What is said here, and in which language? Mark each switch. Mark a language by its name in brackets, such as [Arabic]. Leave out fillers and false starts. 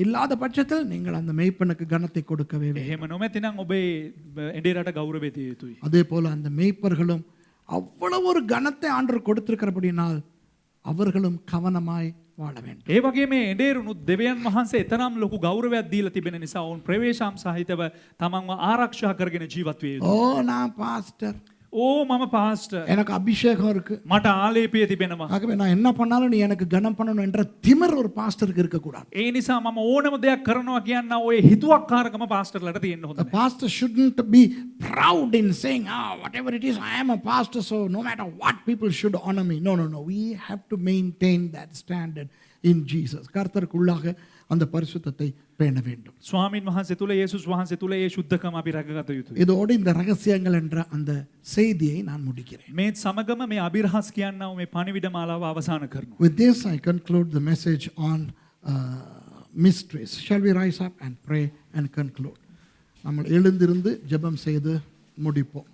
[Tamil] இல்லாத பட்சத்தில் நீங்கள் அந்த மேய்ப்பனுக்கு கனத்தை கொடுக்கவே வேண்டும். [Sinhala] එහෙම නොමැති නම් ඔබේ එඬේරට ගෞරවය දිය යුතුයි. [Tamil] அதே போல அந்த மேய்ப்பர்களும் அவ்வளவு ஒரு கனத்தை ஆண்டவர் கொடுத்திருக்கிறபடினால் அவர்களும் கவனமாய் வாழ வேண்டும். [Sinhala] ඒ වගේ මේ එඬේරුනුත් දෙවියන් වහන්සේ එතරම් ලොකු ගෞරවයක් දීලා තිබෙන නිසා ඔවුන් ප්‍රවේශම් සහිතව තමන්ව ආරක්ෂා කරගෙන ජීවත් විය යුතුයි. [Tamil] ஓ நான் பாஸ்டர், [Sinhala] ඕ මම පාස්ටර්, [Tamil] எனக்கு அபிஷேகம் இருக்கு, [Sinhala] මට ආලේපය තිබෙනවා. [Tamil] ஆகவே நான் என்ன பண்ணாலும் நீ எனக்கு கனம் பண்ணணும் என்ற திமிர் ஒரு பாஸ்டருக்கு இருக்கக்கூடாது. [Sinhala] ඒ නිසා මම ඕනම දෙයක් කරනවා කියන්න ඔය හිතුවක්කාරකම පාස්ටර්ලට තියෙන්න හොඳ [English] The [Sinhala] නැහැ. [English] pastor shouldn't be proud in saying, whatever it is, I am a pastor, so no matter what, people should honor me. No. We have to maintain that standard in Jesus. [Tamil] கர்த்தருக்குள்ளாக அந்த பரிசுத்தத்தை பேண வேண்டும். [Sinhala] ස්වාමින් වහන්සේ තුල යේසුස් වහන්සේ තුල ඒ සුද්ධකම අපි රැකගත යුතුයි. [Tamil] இதோடு இந்த ரகசியங்கள் என்ற அந்த செய்தியை நான் முடிக்கிறேன். [Sinhala] මේ සමගම මේ අබිරහස් කියන්නව මේ පණිවිඩ මාලාව අවසන් කරනවා. [English] With this I conclude the message on mysteries. Shall we rise up and pray and conclude? [Tamil] நம்ம எழுந்திருந்து ஜெபம் செய்து முடிப்போம்.